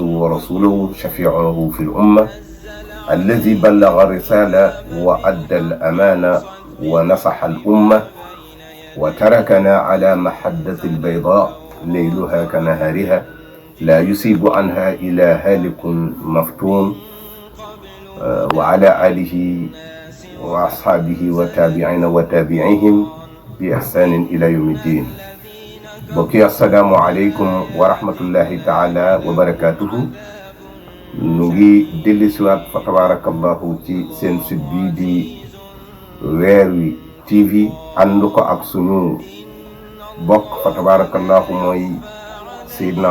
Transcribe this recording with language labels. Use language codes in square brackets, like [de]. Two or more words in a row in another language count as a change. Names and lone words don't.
[ar] ورسوله شفيعه في الامه الذي بلغ الرساله وادى الامانه ونصح الامه وتركنا على محجه البيضاء ليلها كنهارها لا يصيب عنها الا هالك مفتون وعلى اله واصحابه وتابعين وتابعيهم باحسان الى يوم الدين. bokki السلام عليكم ورحمة الله تعالى وبركاته. [wo] ñu ngi dellusiwaat fa tabarakallahu ci seen site bii di Weer Wi TV ànd ko ak suñu bokk fa tabarakallahu mooy Seydina